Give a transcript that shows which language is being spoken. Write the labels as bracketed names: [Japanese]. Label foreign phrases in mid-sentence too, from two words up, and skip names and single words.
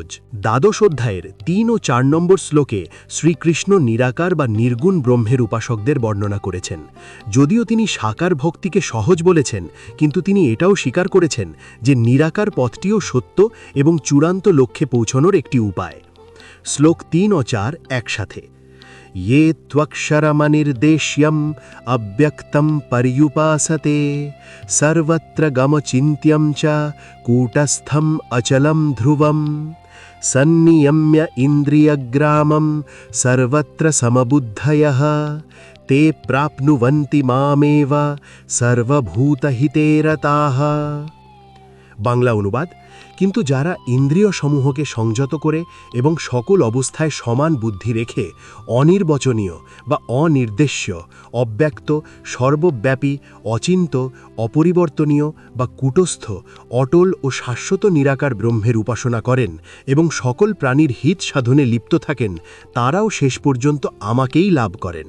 [Bangla] দ্বাদশ অধ্যায়ের ৩ ও ৪ নম্বর শ্লোকে শ্রীকৃষ্ণ নিরাকার বা নির্গুণ ব্রহ্মের উপাসকদের বর্ণনা করেছেন। যদিও তিনি সাকার ভক্তিকে সহজ বলেছেন, কিন্তু তিনি এটাও স্বীকার করেছেন যে নিরাকার পথটিও সত্য এবং চূড়ান্ত লক্ষ্যে পৌঁছানোর একটি উপায়। শ্লোক ৩ ও ৪ একসাথে। [Sanskrit] ये त्वक्षरमनिर्देश्यम् अव्यक्तं पर्युपासते सर्वत्र गमचिन्त्यं च कूटस्थम् अचलं ध्रुवं सन्नियम्य इन्द्रियग्रामं सर्वत्र समबुद्धयः ते प्राप्नुवन्ति मामेव सर्वभूतहिते रताः। [Bangla] বাংলা অনুবাদ। কিন্তু যারা ইন্দ্রিয় সমূহকে সংযত করে এবং সকল অবস্থায় সমান বুদ্ধি রেখে অনির্বচনীয় বা অনির্দেশ্য, অব্যক্ত, সর্বব্যাপী, অচিন্ত, অপরিবর্তনীয় বা কূটস্থ, অটল ও শাশ্বত নিরাকার ব্রহ্মের উপাসনা করেন এবং সকল প্রাণীর হিত সাধনে লিপ্ত থাকেন, তারাও শেষ পর্যন্ত আমাকেই লাভ করেন।